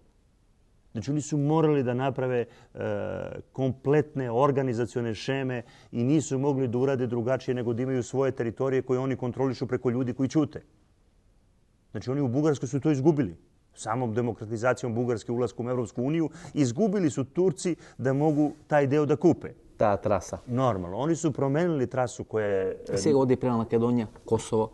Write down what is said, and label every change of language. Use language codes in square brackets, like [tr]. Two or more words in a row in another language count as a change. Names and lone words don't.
[sr] Znači oni su morali da naprave kompletne organizacione šeme i nisu mogli da urade drugačije nego da imaju svoje teritorije koje oni kontrolišu preko ljudi koji ćute. Znači oni u Bugarskoj su to izgubili. Samom demokratizacijom Bugarske ulaskom u Evropsku uniju izgubili su Turci da mogu taj deo da kupe. [mk] Таа траса. [sr] Normalno. Oni su promenili trasu koja je... [mk] Сега оди према Македонија, Косово.